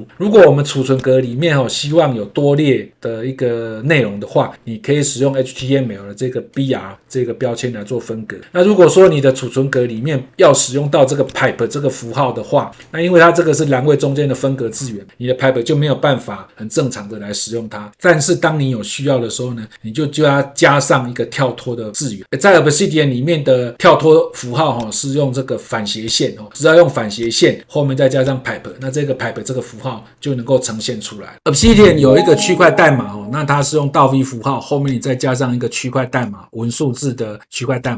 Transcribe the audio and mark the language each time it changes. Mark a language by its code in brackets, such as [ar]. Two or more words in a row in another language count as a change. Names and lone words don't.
[zh] 如果我們儲存格裡面希望有多列的一個內容的話，你可以使用 HTML 的這個 BR 這個標籤來做分隔。那如果說你的儲存格裡面要使用到這個 pipe 這個符號的話，那因為它這個是欄位中間的分隔字元，你的 pipe 就沒有辦法很正常的來使用它。但是當你有需要的时候呢，你就要加上一個跳脫的字元。在 Obsidian 裡面的跳脫符號是用這個反斜線只要用反斜線後面再加上 pipe， 那這個 pipe 這個符號就能夠呈現出來。Obsidian 有一個區塊代碼那它是用倒 V 符號，後面你再加上一個區塊代碼文數字的區塊代碼。